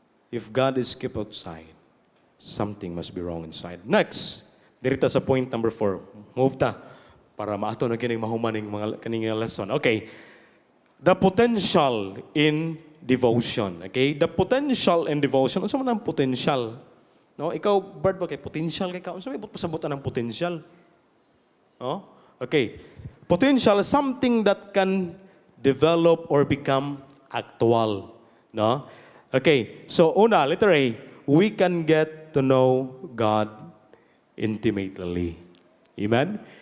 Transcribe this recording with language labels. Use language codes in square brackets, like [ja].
[en] If God is kept outside, something must be wrong inside. [ceb] Next, dirita sa point number 4. Move ta para maato na kining mahuman ning mga kaning lesson. Okay. [en] The potential in devotion. Okay? The potential in devotion. [ceb] Unsa man ang potential? No, ikaw Bert ba kay potential kay ka? Unsa may pasabutan ng potential? No? Okay. [en] Potential is something that can develop or become actual. No? Okay. So una, letter A, we can get to know God intimately. Amen?